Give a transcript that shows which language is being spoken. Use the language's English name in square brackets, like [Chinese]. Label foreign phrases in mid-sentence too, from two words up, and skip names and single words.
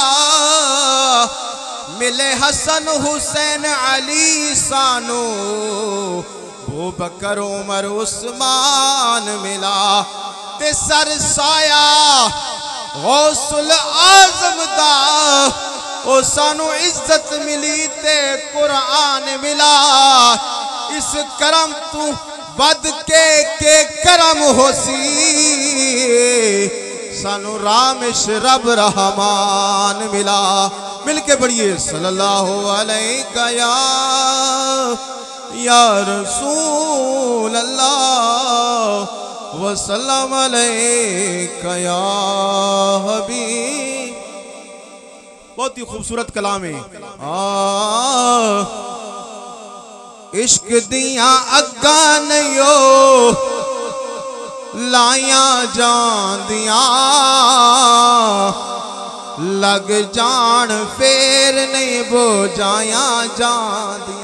[Punjabi] ملے حسن حسین علی سانوں ابو بکر عمر عثمان ملا تے سرسایا غوث الاعظم دا او سانوں عزت ملی تے قرآن ملا. اس کرم توں ود کے کرم ہوسی سانوں رامش رب رحمان ملا. ملکے پڑھیے [Arabic] صلى الله عليك يا رسول الله وسلم عليك يا حبيب. [Urdu] بہت ہی خوبصورت کلام ہے. [Punjabi] عشق دیا اگاں نئیو لایا جاندیاں لگ جان پھیر نہیں بجھایا جاندیاں.